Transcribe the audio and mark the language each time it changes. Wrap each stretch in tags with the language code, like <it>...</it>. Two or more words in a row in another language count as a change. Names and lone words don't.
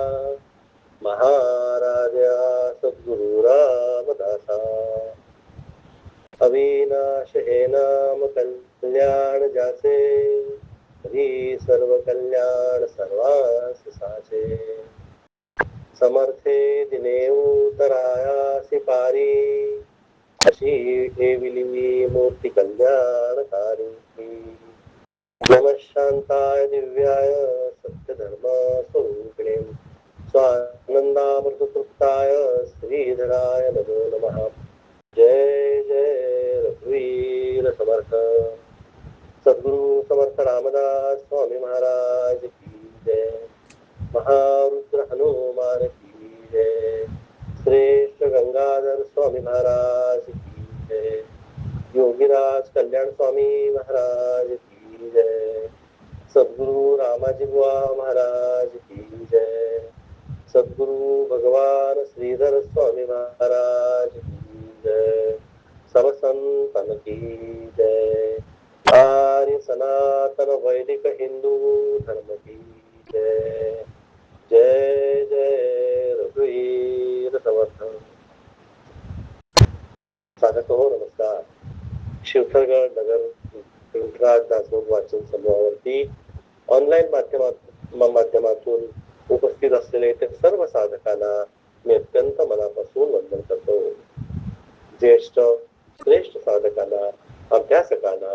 <mr>महाराजा सद्गुरु रामदासा अविनाश हे नाम कल्याण जाचे हरी सर्व कल्याण सर्वांस साचे समर्थे दिने उतरायासी पारी अशी ठेविली मूर्ती कल्याणकारी</mr> <sa>नमः शांताय दिव्याय सत्यधर्म स्वरूपिणे स्वानंदामृत तृप्ताय श्रीधराय नमो नमः जय जय रघुवीर समर्थ सद्गुरु समर्थ</sa> <hi>रामदास स्वामी महाराज की जय महारुद्र हनुमान की जय श्रेष्ठ गंगाधर स्वामी महाराज की जय योगीराज कल्याण स्वामी महाराज की जय सद्गुरु रामाजी बुवा महाराज की जय सद्गुरु भगवान श्रीधर स्वामी महाराज की जय सब संतन की जय आर्य सनातन वैदिक हिंदू धर्म की जय जय जय रघुवीर समर्थ</hi> <mr>साधक हो नमस्कार शिवथरगड नगर पिंपराज दासबोध वाचन समूहावरती ऑनलाईन माध्यमातून उपस्थित असलेले ते सर्व साधकांना मी अत्यंत मनापासून वंदन करतो ज्येष्ठ श्रेष्ठ साधकांना अभ्यासकांना</mr>